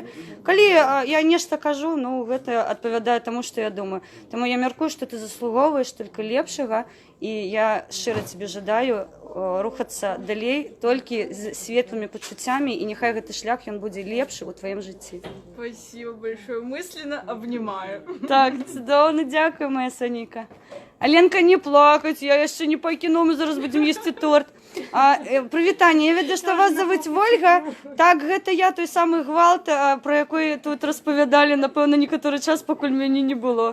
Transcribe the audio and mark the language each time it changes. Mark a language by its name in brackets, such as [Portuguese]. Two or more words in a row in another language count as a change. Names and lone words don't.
[Belarusian] Калі я нешта кажу, гэта адпавядае таму, што я думаю. Таму я мяркую, што ты заслугоўваеш толькі лепшага, і я шчыра тебе жадаю рухацца далей толькі з светлымі пачуццямі, і няхай гэты шлях ён будзе лепшы ў тваім жыцці. [Russian] Спасибо большое, мысленно обнимаю. [Belarusian] Так, цудоўна, дзякую, моя Сонейка. Аленка, не плакаць, я яшчэ не пакіну, мы зараз будзем есці торт. Прывітанне, я ведаю, што вас завуць Вольга. Так, гэта я, той самы гвалт, пра якой тут распавядалі, напэўна, некаторы час, пакуль мяне не было.